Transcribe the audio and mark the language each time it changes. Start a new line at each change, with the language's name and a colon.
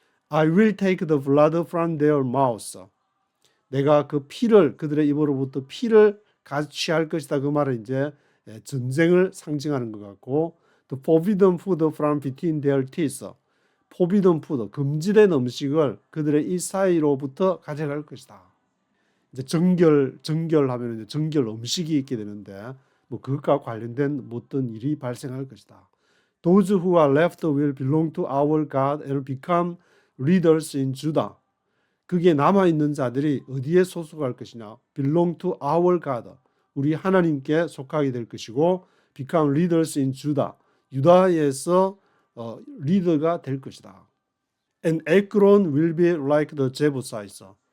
English: I will take the blood from their mouths,
Korean: 내가 그 피를, 그들의 입으로부터 피를 취할 것이다. 그 말은 이제 전쟁을 상징하는 것 같고,
English: the forbidden food from between their teeth, forbidden food,
Korean: 금지된 음식을 그들의 이 사이로부터 가져갈 것이다. 이제 정결하면 이제 정결 음식이 있게 되는데, 뭐 그것과 관련된 어떤 일이 발생할 것이다.
English: Those who are left will belong to our God and become leaders in Judah.
Korean: 그게 남아있는 자들이 어디에 소속할 것이냐?
English: belong to our God,
Korean: 우리 하나님께 속하게 될 것이고
English: become leaders in Judah,
Korean: 유다에서 리더가 될 것이다.
English: And Ekron will be like the Jebusites.